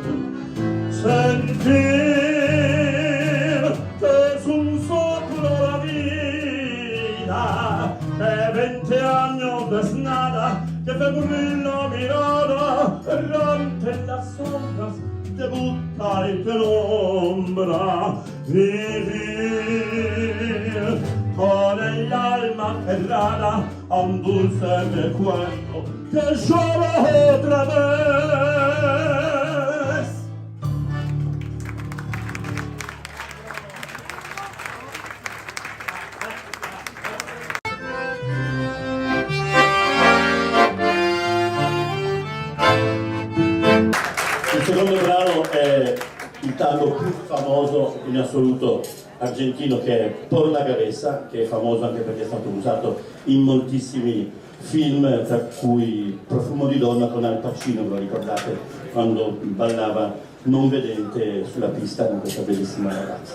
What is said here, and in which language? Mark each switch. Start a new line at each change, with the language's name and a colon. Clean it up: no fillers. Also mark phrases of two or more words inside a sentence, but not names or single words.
Spanish: Sentir que es un soplo la vida, que 20 años no es nada, que febril la mirada, errante en las sombras, te busca y te nombra. Vivir con el alma cerrada a un dulce recuerdo que lloro otra vez.
Italian: Il secondo brano è il tango più famoso in assoluto argentino, che è Por la Cabeza, che è famoso anche perché è stato usato in moltissimi film, tra cui Profumo di donna con Al Pacino, ve lo ricordate, quando ballava non vedente sulla pista con questa bellissima ragazza.